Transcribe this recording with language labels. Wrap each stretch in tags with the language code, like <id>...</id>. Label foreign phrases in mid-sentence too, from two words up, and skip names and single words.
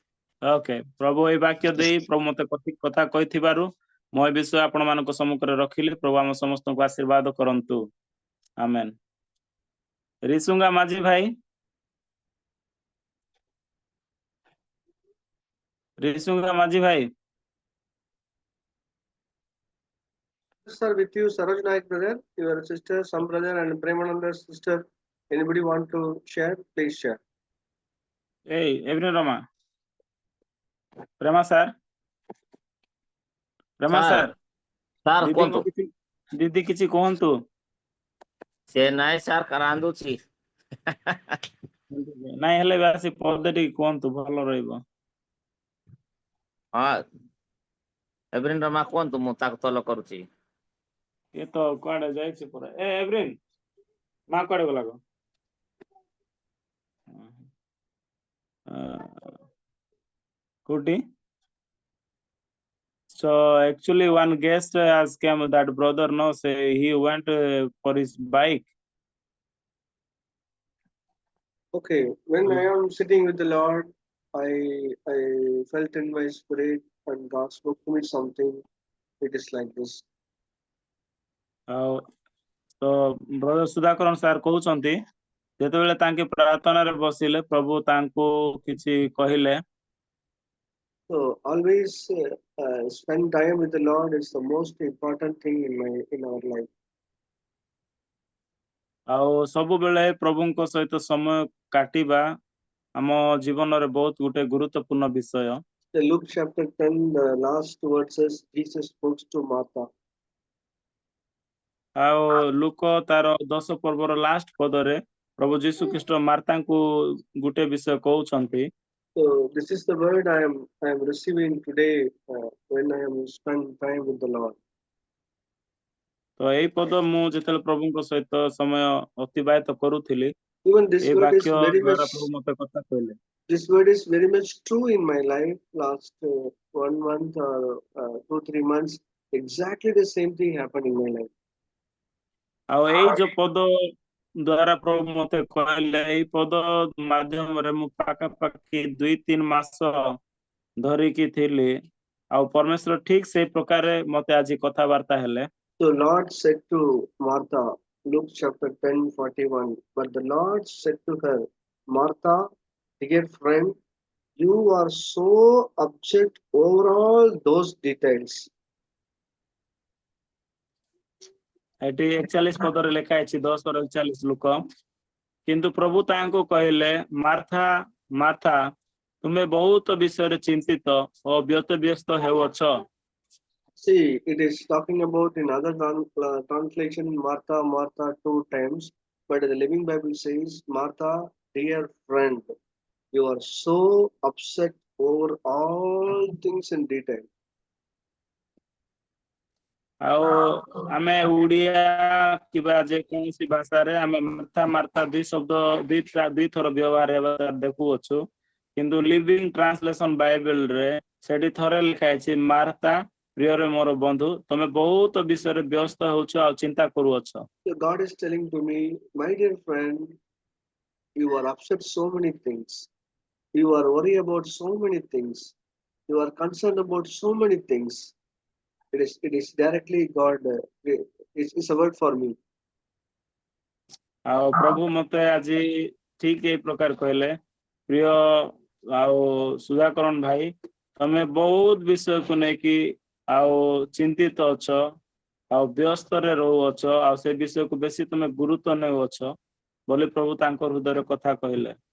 <or>ଓକେ ପ୍ରଭୁ ଏଇ ବାକ୍ୟ ଦେଇ ପ୍ରଭୁ ମତେ କଥା କହିଥିବାରୁ ମୁଁ ଏ ବିଷୟ ଆପଣମାନଙ୍କ ସମ୍ମୁଖରେ ରଖିଲି। ପ୍ରଭୁ ଆମ ସମସ୍ତଙ୍କୁ ଆଶୀର୍ବାଦ କରନ୍ତୁ। ଆମେନ୍। ରିସୁଙ୍ଗା ମାଝି ଭାଇ, ରିସୁଙ୍ଗା ମାଝି ଭାଇ,</or> <en>Sir, with you, Saroj Naik brother, your sister, some brother, and Premananda's sister. Anybody want to share? Please share.</en> <or>ଏଇ ଏଭନି ରମା, ପ୍ରେମା ସାର୍, ପ୍ରେମା ସାର୍ ସାର୍, ସାର୍ ଦିଦିଙ୍କ କୁହନ୍ତୁ। ଦିଦି କିଛି କୁହନ୍ତୁ। ସେ ନାଇଁ ସାର୍ ରାନ୍ଧୁଛି। ନାଇଁ ହେଲେ ବି ଆସି ପଦେ ଟିକେ କୁହନ୍ତୁ, ଭଲ ରହିବ। ହଁ ଏଭରିନ୍ ରମା କୁହନ୍ତୁ, ମୁଁ ତାକୁ ତଲ କରୁଛି। ଏ ତ କୁଆଡେ ଯାଇଛି ପୁରା। ଏଭରିନ୍ ମା କୁଆଡେ ଗଲା ଗୋ? କୋଉଠି?</or> <en>So actually one guest has came, that brother no say he went for his bike. Okay, when I am sitting with the Lord, I felt in my spirit, and God spoke to me something. It is like this.</en> <or>ଆଉ ତ ବ୍ରଦର ସୁଧାକରଣ ସାର୍ କହୁଛନ୍ତି ଯେତେବେଳେ ତାଙ୍କେ ପ୍ରାର୍ଥନାରେ ବସିଲେ ପ୍ରଭୁ ତାଙ୍କୁ କିଛି କହିଲେ।</or> <en>So always spend time with the Lord is the most important thing in our life.</en> <or>ଆଉ ସବୁବେଳେ ପ୍ରଭୁଙ୍କ ସହିତ ସମୟ କାଟିବା ଆମ ଜୀବନରେ ବହୁତ ଗୋଟେ ଗୁରୁତ୍ୱପୂର୍ଣ୍ଣ ବିଷୟ।</or> <en>The Luke chapter 10, the last verses, Jesus spoke to Martha.</en> <or>ଆଉ ଲୁକ ତାର 10 ପର୍ବର ଲାଷ୍ଟ ପଦରେ ପ୍ରଭୁ ଯୀଶୁ ଖ୍ରୀଷ୍ଟ ମାର୍ଥାଙ୍କୁ ଗୋଟେ ବିଷୟ କହୁଛନ୍ତି।</or> <en>So this is the word I am receiving today when I am spend time with the Lord.</en> <or>ତ ଏଇ ପଦ ମୁଁ ଯେତେବେଳେ ପ୍ରଭୁଙ୍କ ସହିତ ସମୟ ଅତିବାହିତ କରୁଥିଲି,</or> <en>Even this</en> <or>ଏ</or> <en>word is</en> <or>ବାକ୍ୟ</or> <en>very</en> <or>ଦ୍ୱାରା</or> <en>much.</en> <or>ପ୍ରଭୁ ମତେ କଥା କହିଲେ।</or> <en>This word is very much true in my life. Last 1 month or 2-3 months, exactly the same thing happened in my life.</en> <or>ଆଉ ଏଇ ଯୋଉ ପଦ ଦ୍ୱାରା ପ୍ରଭୁ ମତେ କହିଲେ, ଏଇ ପଦ ମାଧ୍ୟମରେ ମୁଁ ପାଖାପାଖି 2-3 ମାସ ଧରିକି ଥିଲି। ଆଉ ପରମେଶ୍ୱର ଠିକ ସେଇ ପ୍ରକାରେ ମତେ ଆଜି କଥାବାର୍ତ୍ତା ହେଲେ।</or> <en>So Lord said to Martha, Luke chapter 10:41, but the Lord said to her, Martha, dear friend, you are so upset over all those details.</en> <or>ଏଠି 41 ପଦରେ ଲେଖା ହେଇଛି, 10:41 ଲୋକ। କିନ୍ତୁ ପ୍ରଭୁ ତାଙ୍କୁ କହିଲେ, ମାର୍ଥା ମାର୍ଥା, ତୁମେ ବହୁତ ବିଷୟରେ ଚିନ୍ତିତ ଓ ବ୍ୟସ୍ତ ହେଉଅଛ।</or> <en>See, it is talking about in other translation, Martha, Martha 2 times, but the Living Bible says, Martha, dear friend, you are so upset over all things in detail.</en> <or>ଆଉ ଆମେ ଓଡ଼ିଆ କିମ୍ବା ଯେକୌଣସି ଭାଷାରେ ଆମେ ମାର୍ଥା ମାର୍ଥା ଦୁଇ ଶବ୍ଦ ଦୁଇଥର ବ୍ୟବହାର ହେବା ଦେଖୁଅଛୁ, କିନ୍ତୁ ଲିଭିଂ ଟ୍ରାନ୍ସଲେସନ ବାଇବେଲରେ ସେଠି ଥରେ ଲେଖା ହେଇଛି, ମାର୍ଥା ପ୍ରିୟରେ ମୋର ବନ୍ଧୁ, ତମେ ବହୁତ ବିଷୟରେ ବ୍ୟସ୍ତ ହେଉଛ ଆଉ ଚିନ୍ତା କରୁଅଛ।</or> <en>So God is telling to me, my dear friend, you are upset so many things. You are worried about so many things. You are concerned about so many things. It is directly God. It's a word for me.</en> <or>ଆଉ ପ୍ରଭୁ ମତେ ଆଜି ଠିକ ଏଇ ପ୍ରକାର କହିଲେ, ପ୍ରିୟ ଆଉ ସୁଧାକରଣ ଭାଇ, ତମେ ବହୁତ ବିଷୟକୁ ନେଇକି ଆଉ ଚିନ୍ତିତ ଅଛ ଆଉ ବ୍ୟସ୍ତରେ ରହୁଅଛ, ଆଉ ସେ ବିଷୟକୁ ବେଶୀ ତମେ ଗୁରୁତ୍ୱ ନେଉଅଛ ବୋଲି ପ୍ରଭୁ ତାଙ୍କ ହୃଦୟରେ କଥା କହିଲେ।</or>